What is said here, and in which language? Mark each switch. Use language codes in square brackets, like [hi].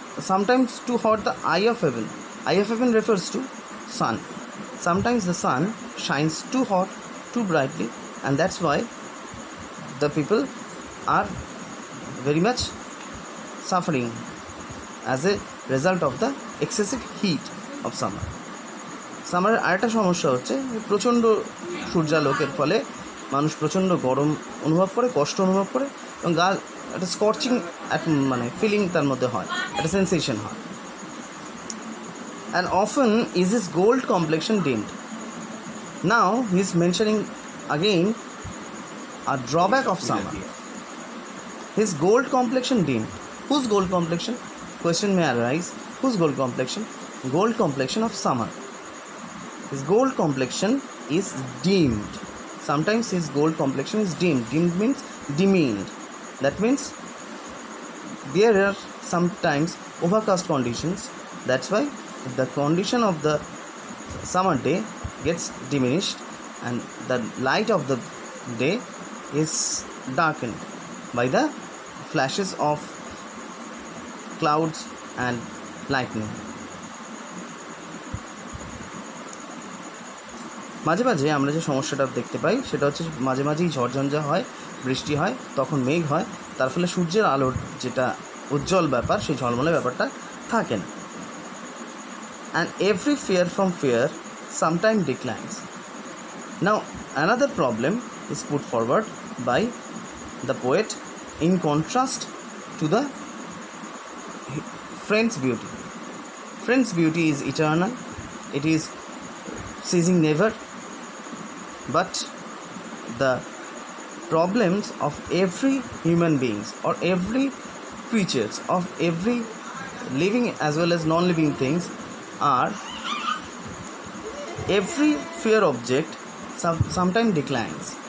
[en] Sometimes too hot the eye of heaven. Eye of heaven refers to sun. Sometimes the sun shines too hot, too brightly, and that's why the people are very much suffering as a result of the excessive heat of summer. [bn] সামারের আরেকটা সমস্যা হচ্ছে প্রচণ্ড সূর্যালোকের ফলে মানুষ প্রচণ্ড গরম অনুভব করে, কষ্ট অনুভব করে, এবং গা একটা স্কর্চিং মানে ফিলিং তার মধ্যে হয়, একটা সেন্সেশন হয়। [en] And often is his gold complexion dimmed. Now he is mentioning again a drawback of summer. His gold complexion dimmed. Whose gold complexion? Question may arise. Whose gold complexion? Gold complexion of summer. His gold complexion is dimmed. Sometimes his gold complexion is dimmed. Dimmed means demeaned. That means there are sometimes overcast conditions. That's why the condition of the summer day gets diminished and the light of the day is darkened by the flashes of clouds and lightning. [bn] মাঝে মাঝে আমরা যে সমস্যাটা দেখতে পাই সেটা হচ্ছে মাঝে মাঝেই ঝড়ঝঞ্ঝা হয়, বৃষ্টি হয়, তখন মেঘ হয়, তার ফলে সূর্যের আলোর যেটা উজ্জ্বল ব্যাপার সেই ঝলমলে ব্যাপারটা থাকে না। [en] And every fear from fear sometimes declines. Now another problem is put forward by the poet in contrast to the friend's beauty. Friend's beauty is eternal, it is ceasing never, but the problems of every human beings or every creatures of every living as well as non-living things are every fair object sometimes declines.